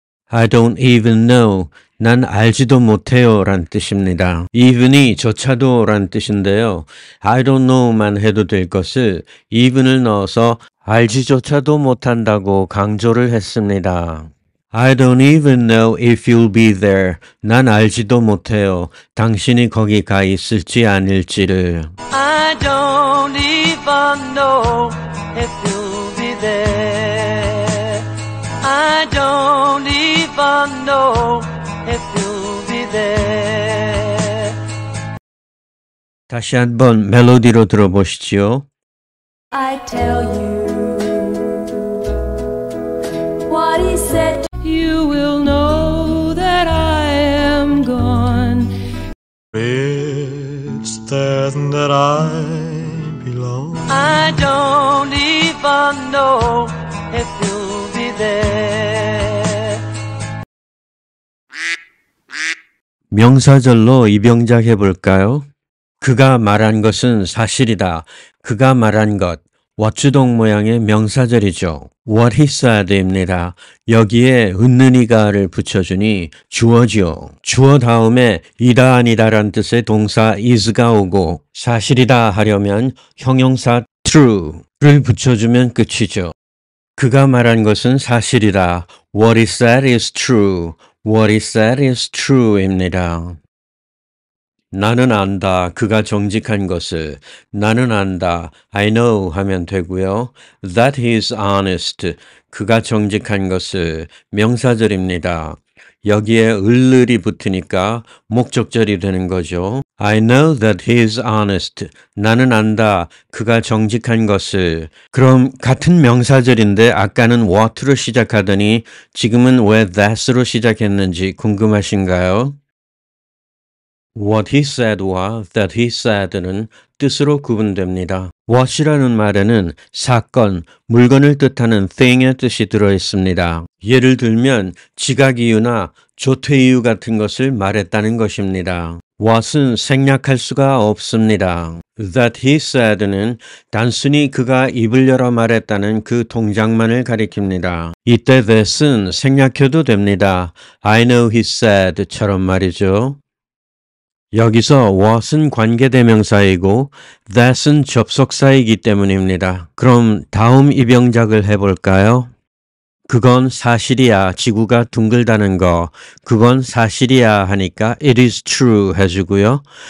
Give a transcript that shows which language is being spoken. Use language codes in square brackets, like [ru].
[en] I don't even know. [ko] 난 알지도 못해요 란 뜻입니다. even이 조차도 란 뜻인데요. [en] I don't know [ko] 만 해도 될 것을 even을 넣어서 알지조차도 못한다고 강조를 했습니다. [en] I don't even know if you'll be there. [ko] 난 알지도 못해요. 당신이 거기 가 있을지 아닐지를. [en] I don't even know if you'll be there. I don't even know if you'll be there. 다시 한번 멜로디로 들어보시지요. I tell you what he said. You will know that I am gone. It's there that I belong. I don't never know if you'll be there. [ko] 명사절로 이병작 해볼까요? 그가 말한 것은 사실이다. 그가 말한 것. 왓주동 모양의 명사절이죠. [en] What he said입니다. [ko] 여기에 은는이가를 붙여주니 주어지요. 주어 다음에 이다 아니다란 뜻의 동사 is가 오고 사실이다 하려면 형용사 true를 붙여주면 끝이죠. 그가 말한 것은 사실이다. [en] What he said is true. What he said is true입니다. [ko] 나는 안다. 그가 정직한 것을. 나는 안다. [en] I know [ko] 하면 되고요. [en] That he is honest. [ko] 그가 정직한 것을. 명사절입니다. 여기에 을을이 붙으니까 목적절이 되는 거죠. [en] I know that he is honest. [ko] 나는 안다. 그가 정직한 것을. 그럼 같은 명사절인데 아까는 what로 시작하더니 지금은 왜 that으로 시작했는지 궁금하신가요? [en] What he said [ko] 와 [en] that he said [ko] 는 뜻으로 구분됩니다. what이라는 말에는 사건, 물건을 뜻하는 thing의 뜻이 들어있습니다. 예를 들면 지각 이유나 조퇴 이유 같은 것을 말했다는 것입니다. what은 생략할 수가 없습니다. [en] That he said [ko] 는 단순히 그가 입을 열어 말했다는 그 동작만을 가리킵니다. 이때 that은 생략해도 됩니다. [en] I know he said처럼 [ko] 말이죠. 여기서 what은 관계대명사이고 that은 접속사이기 때문입니다. 그럼 다음 입영작을 해볼까요? 그건 사실이야. 지구가 둥글다는 거. 그건 사실이야 하니까 [en] it is true [ko] 해주고요.